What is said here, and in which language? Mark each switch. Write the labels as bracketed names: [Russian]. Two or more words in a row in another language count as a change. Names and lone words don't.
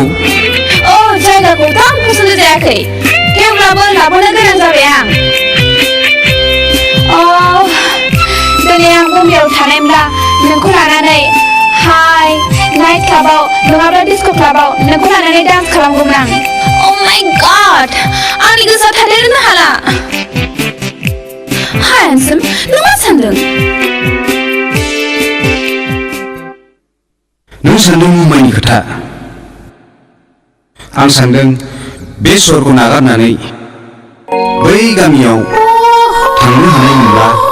[Bodo] जायगाखौथ' आं फसन्द जायाखै थेवब्लाबो लाबोनो गोनां जाबाय आं दिनै आं बम्बेयाव थानायब्ला नोंखौ लानानै हाय नाइट क्लाबाव नङाब्ला डिस्क' क्लाबाव नोंखौ लानानै डान्स खालामगौमोन आं [English] Oh my god! [Bodo] आंनि गोसोआ थादेरनो हाला [English] Hi handsome, [Bodo] नों मा सानदों? नों सान्दों मुम्बाइनि खोथा आं सान्दों बे सहरखौ नागारनानै बै गामियाव थांनो हानाय मोनब्ला